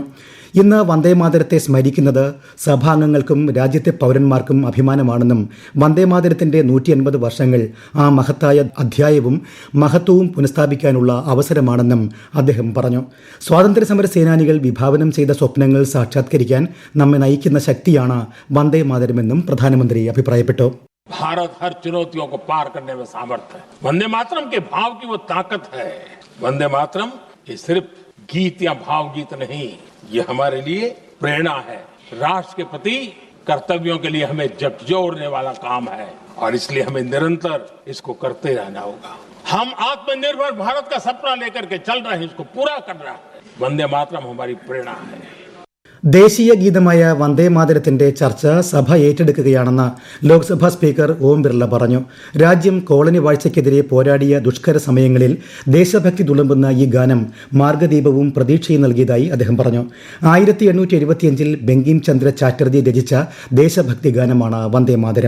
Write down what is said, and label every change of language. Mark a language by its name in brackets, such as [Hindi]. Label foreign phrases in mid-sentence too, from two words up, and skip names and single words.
[Malayalam] ഇന്ന് വന്ദേ മാതരത്തെ സ്മരിക്കുന്നത് സഭാംഗങ്ങൾക്കും രാജ്യത്തെ പൗരന്മാർക്കും അഭിമാനമാണെന്നും വന്ദേ മാതരത്തിന്റെ 150 വർഷങ്ങൾ ആ മഹത്തായ അധ്യായവും മഹത്വവും പുനഃസ്ഥാപിക്കാനുള്ള അവസരമാണെന്നും അദ്ദേഹം പറഞ്ഞു. സ്വാതന്ത്ര്യ സമര സേനാനികൾ വിഭാവനം ചെയ്ത സ്വപ്നങ്ങൾ സാക്ഷാത്കരിക്കാൻ നമ്മെ നയിക്കുന്ന ശക്തിയാണ് വന്ദേ മാതരമെന്നും പ്രധാനമന്ത്രി അഭിപ്രായപ്പെട്ടു. [Hindi] भारत हर चुनौतियों को पार करने में सामर्थ्य है. वंदे मातरम के भाव की वो ताकत है. वंदे मातरम ये सिर्फ गीत या भावगीत नहीं, ये हमारे लिए प्रेरणा है. राष्ट्र के प्रति कर्तव्यों के लिए हमें झकझोरने वाला काम है और इसलिए हमें निरंतर इसको करते रहना होगा. हम आत्मनिर्भर भारत का सपना लेकर के चल रहे हैं, इसको पूरा कर रहा है. वंदे मातरम हमारी प्रेरणा है. [Malayalam] ദേശീയ ഗീതമായ വന്ദേ മാതരത്തിന്റെ ചർച്ച സഭ ഏറ്റെടുക്കുകയാണെന്ന് ലോക്സഭാ സ്പീക്കർ ഓം ബിർള പറഞ്ഞു. രാജ്യം കോളനി വാഴ്ചയ്ക്കെതിരെ പോരാടിയ ദുഷ്കര സമയങ്ങളിൽ ദേശഭക്തി തുളുമ്പുന്ന ഈ ഗാനം മാർഗദീപവും പ്രതീക്ഷയും നൽകിയതായി അദ്ദേഹം പറഞ്ഞു. 1875 ബങ്കിം ചന്ദ്ര ചാറ്റർജി രചിച്ച ദേശഭക്തി ഗാനമാണ് വന്ദേ മാതരം.